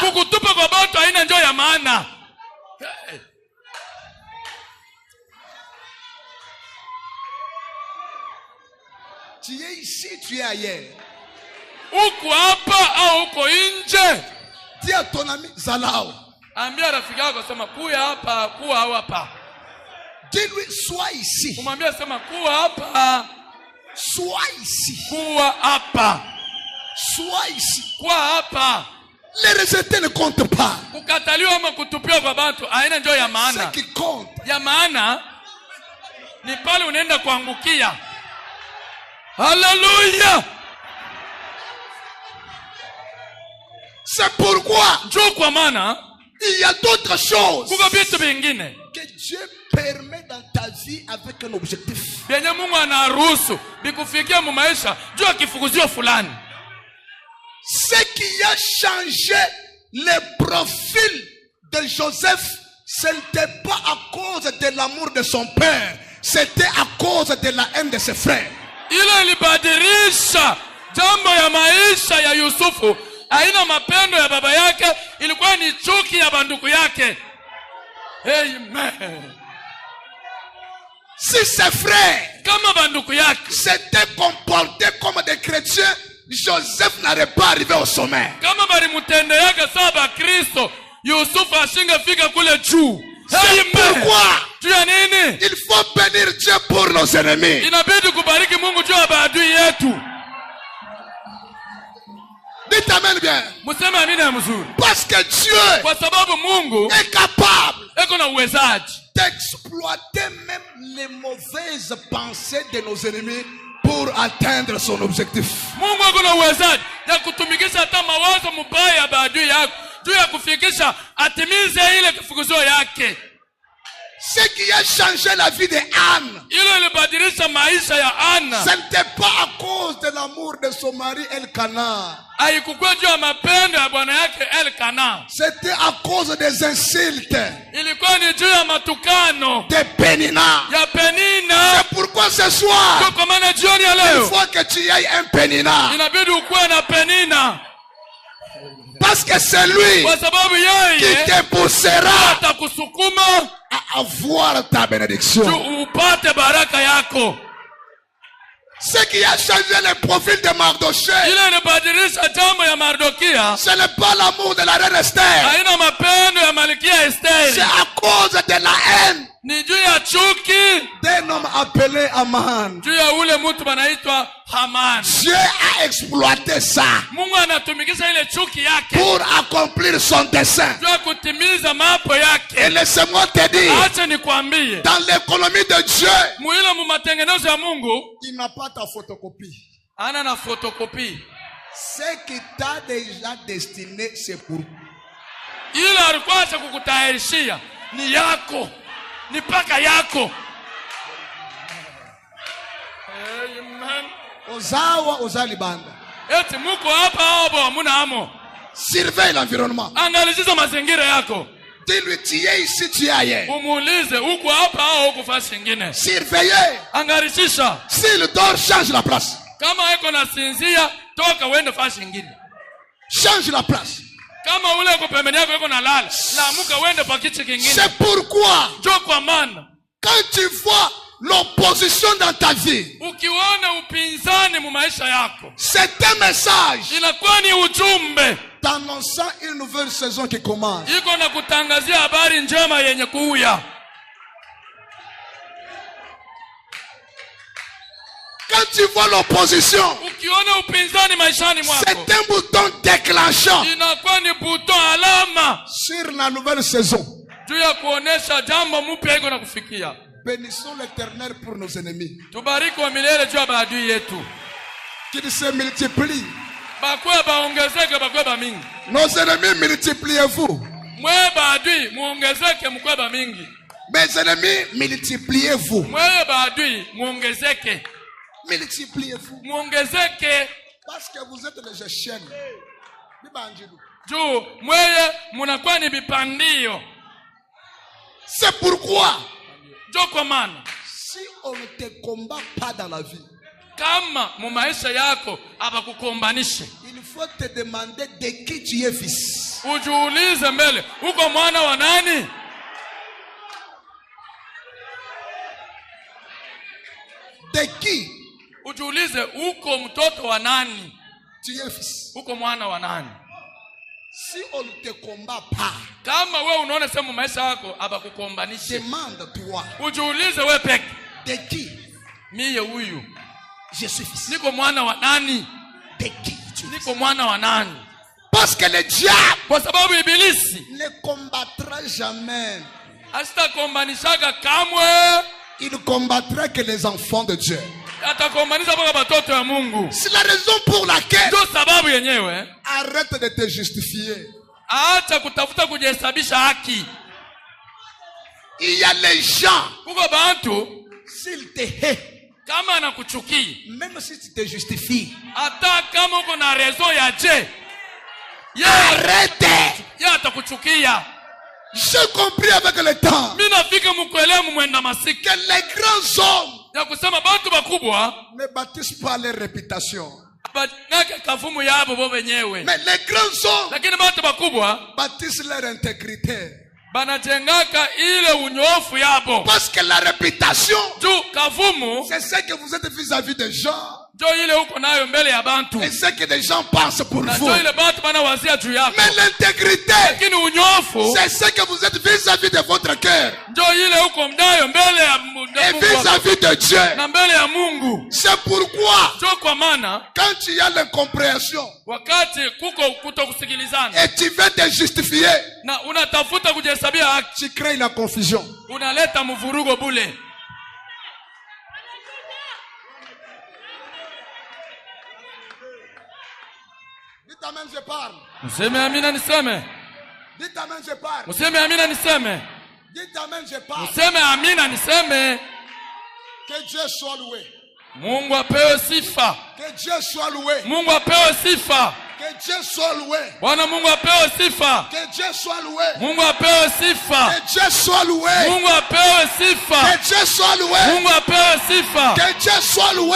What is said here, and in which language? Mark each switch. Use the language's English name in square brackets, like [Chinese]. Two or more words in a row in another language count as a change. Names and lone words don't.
[Swahili] Kukutupa kwa bantu haina njoo ya maana. [French] Tu es ici, tu es ailleurs. [Swahili] Uko hapa au uko nje? [French] Dis à ton ami Zalao. [Swahili] Ambia rafiki yako sema kuya hapa, kuwa au hapa. [French] Dis-lui, sois ici. [Swahili] Kumwambia sema kuwa hapa, [French] Sois ici. [Swahili] kuwa hapa, [French] Sois ici. [Swahili] kuwa hapa. [French] Les rejetés ne comptent pas. [Swahili] Kukataliwa ama kutupiwa kwa bantu haina njoo ya [French] Ce [Swahili] maana. [French] qui compte, [Swahili] Ya maana ni pale unaenda kuangukia. Hallelujah. [French] c'est pourquoi [Swahili] Njoo kwa maana [French] il y a d'autres choses [Swahili] kuko vitu vingine [French] que Dieu permet dans ta vie avec un objectif. [Swahili] vyenye Mungu anaruhusu bikufikia mu maisha juu ya kifukuzio fulani. [French] Ce qui a changé le profil de Joseph, ce n'était pas à cause de l'amour de son père, c'était à cause de la haine de ses frères. [Swahili] Ile ilibadilisha jambo ya maisha ya Yusufu. Haina mapendo ya baba yake, ilikuwa ni chuki ya banduku yake. Amen. [French] Si ses frères [Swahili] Kama banduku yake [French] s'étaient comportés comme des chrétiens, Joseph n'aurait pas arrivé au sommet. [Swahili] kama balimutende yake saba Kristo, Yusufu ashingefika kule juu. [French] C'est pourquoi [Swahili] Juu ya nini? [French] il faut bénir Dieu pour nos ennemis. [Swahili] Inabidi kubariki Mungu juu ya maadui yetu. [French] Dites amen bien. [Swahili] Museme amina ya mzuri. [French] Parce que Dieu [Swahili] Kwa sababu Mungu [French] est capable [Swahili] eko na uwezaji [French] d'exploiter même les mauvaises pensées de nos ennemis pour atteindre son objectif. [Swahili] Mungu eko na uwezaji ya kutumikisha hata mawazo mubaya ya maadui yako juu ya kufikisha atimize ile kifukuzio yake. [French] Ce qui a changé la vie de Anne, [Swahili] Ile ilibadilisha maisha ya Ana. [French] ce n'était pas à cause de l'amour de son mari Elkanah. [Swahili] Haikuwa juu ya mapendo ya bwana yake Elkana. [French] C'était à cause des insultes [Swahili] Ilikuwa ni juu ya matukano [French] de Pénina. [Swahili] ya Penina. [French] C'est pourquoi ce soir, [Swahili] Kwa maana jioni ya [French] il [Swahili] leo [French] faut que tu aies un Pénina. [Swahili] inabidi ukuwe na Penina. [French] Parce que c'est lui [Swahili] Kwa sababu [French] qui [Swahili] yeye [French] te poussera [Swahili] atakusukuma [French] à avoir ta bénédiction. [Swahili] upate baraka yako. [French] Ce qui a changé le profil de Mardoché, [Swahili] Ile inabadilisha jambo ya Mardokia. [French] ce n'est pas l'amour de la reine Esther. [Swahili] Haina mapendo ya Malkia [French] C'est [Swahili] Esteri. [French] à cause de la haine [Swahili] Ni juu ya chuki [French] d'un homme appelé Haman. [Swahili] juu ya ule mtu banaitwa Haman. [French] Dieu a exploité ça [Swahili] Mungu anatumikisha ile chuki yake [French] pour accomplir son dessein. [Swahili] juu ya kutimiza mapo [French] Et [Swahili] yake. [French] laissez-moi te dire, [Swahili] Acha nikwambie, [French] dans l'économie de Dieu, [Swahili] muile mu matengenezo ya Mungu [French] il n'a pas ta photocopie. [Swahili] ana na photocopie. [French] Ce qui t'a déjà destiné, c'est pour [Swahili] Ile alikuwa acha kukutayarishia ni yako, ni paka yako. Amen. [Lingala] Ozawa Ozalibanda. [Swahili] Eti muko hapa hapo hamuna hamo. [French] Surveille l'environnement. [Swahili] Angalisha mazingira yako. [French] Dis-lui, tu es ici, tu es ailleurs. [Swahili] Umuulize uko hapa au uko fasi nyingine. [French] Surveillez. [Swahili] Angalisha. [French] S'il dort, change la place. [Swahili] Kama yuko nasinzia, toka uende fasi nyingine. [French] Change la place. [Swahili] Kama ule uko pembeni yako yuko nalala, laamuka uende pa kiti kingine. [French] C'est pourquoi, [Swahili] Jo kwa maana [French] quand tu vois l'opposition dans ta vie, [Swahili] ukiona upinzani mu maisha yako, [French] c'est un message [Swahili] inakuwa ni ujumbe [French] t'annonçant une nouvelle saison qui commence. [Swahili] iko na kutangazia habari njema yenye kuuya. [French] Quand tu vois l'opposition, [Swahili] Ukiona upinzani maishani mwako, [French] c'est un bouton déclenchant [Swahili] inakuwa ni buto alama [French] sur la nouvelle saison. [Swahili] juu ya kuonesha jambo mpya iko na kufikia. [French] Bénissons l'Éternel pour nos ennemis. [Swahili] Tubariki wa milele juu ya maadui yetu. [French] Qu'ils se multiplient. [Swahili] Bakwe baongezeke, bakwe ba mingi. [French] Nos ennemis, multipliez-vous. [Swahili] Mwe baadui muongezeke, mkwe ba mingi. [French] Mes ennemis, multipliez-vous. [Swahili] Mwe baadui muongezeke, [French] Multipliez-vous. [Swahili] muongezeke [French] Parce que vous êtes les échelles. [Swahili] juu mweye munakuwa ni bipandio. [French] C'est pourquoi, [Swahili] Jo kwa maana [French] si on ne te combat pas dans la vie, [Swahili] kama mu maisha yako abakukombanishe, [French] il faut te demander de qui tu es fils. [Swahili] ujiulize mbele, uko mwana wa nani? [French] De qui [Swahili] Ujiulize uko mtoto wa nani? [French] tu es fils. [Swahili] Uko mwana wa nani? [French] Si on ne te combat pas, [Swahili] Kama we unaona sema maisha yako abakukombanishe, [French] demande-toi [Swahili] ujiulize we peke, [French] de qui [Swahili] miye huyu [French] je suis fils. [Swahili] niko mwana wa nani? [French] De qui tu es fils. [Swahili] Niko mwana wa nani? [French] Parce que le diable [Swahili] Kwa sababu ibilisi [French] ne combattra jamais. [Swahili] asitakombanishaka kamwe, [French] Il ne combattra que les enfants de Dieu. [Swahili] atakombanisha mpaka batoto ya Mungu. [French] C'est la raison pour laquelle [Swahili] Ndio sababu yenyewe [French] arrête de te justifier. [Swahili] acha kutafuta kujihesabisha haki. [French] Il y a les gens, [Swahili] Kuko bantu [French] s'ils te haient, [Swahili] kama anakuchukia, [French] même si tu te justifies, [Swahili] hata kama uko na rezo ya je, [French] arrête. [Swahili] yeye atakuchukia. [French] J'ai compris avec le temps [Swahili] Mimi nafika mkuelewa mwenda masiki [French] que les grands hommes [Swahili] ya kusema bantu bakubwa [French] ne bâtissent pas leur réputation. [Swahili] banake kavumu yabo bo wenyewe, [French] Mais les grands hommes [Swahili] lakini bantu bakubwa [French] bâtissent leur intégrité. [Swahili] banajengaka ile unyofu yabo. [French] Parce que la réputation, [Swahili] Juu kavumu [French] c'est ce que vous êtes vis-à-vis des gens [Swahili] jo ile uko nayo mbele ya bantu, [French] et ce que les gens pensent pour [Swahili] na [French] vous. [Swahili] jo ile bantu banawazia juu yako. [French] Mais l'intégrité, [Swahili] Lakini unyofu [French] c'est ce que vous êtes vis-à-vis de votre cœur [Swahili] jo ile uko mdayo mbele ya [French] et [Swahili] Mungu wako, [French] vis-à-vis de Dieu. [Swahili] na mbele ya Mungu. [French] C'est pourquoi, [Swahili] Jo kwa maana [French] quand tu as l'incompréhension [Swahili] wakati kuko kutokusikilizana [French] et tu veux te justifier, [Swahili] na unatafuta kujihesabia haki, [French] tu crées la confusion. [Swahili] unaleta mvurugo bule. [French] Dites amen, je parle. [Swahili] Mseme amina niseme. [French] Dites amen, je parle. [Swahili] Mseme amina niseme. [French] Dites amen, je parle. [Swahili] Mseme amina niseme. [French] Que Dieu soit loué. [Swahili] Mungu apewe sifa. [French] Que Dieu soit loué. [Swahili] Mungu apewe sifa. [French] Que Dieu soit loué. [Swahili] Bwana Mungu apewe sifa. [French] Que Dieu soit loué. [Swahili] Mungu apewe sifa. [French] Que Dieu soit loué. [Swahili] Mungu apewe sifa. [French] Que Dieu soit loué. [Swahili] Mungu apewe sifa. [French] Que Dieu soit loué.